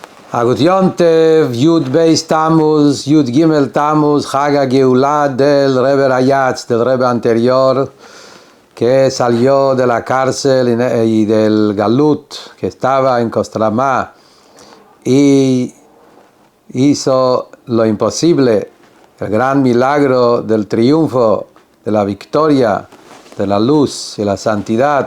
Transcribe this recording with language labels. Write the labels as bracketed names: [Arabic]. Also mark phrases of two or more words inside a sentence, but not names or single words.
[Yiddish] א גוט יום־טוב, [Spanish] Yud Beis Tammuz, Yud Gimel Tammuz, [Hebrew] חג הגאולה [Spanish] del Rebbe Rayatz, del Rebbe anterior, que salió de la cárcel y del Galut, que estaba en Kostromá, y hizo lo imposible, el gran milagro del triunfo, de la victoria, de la luz y la santidad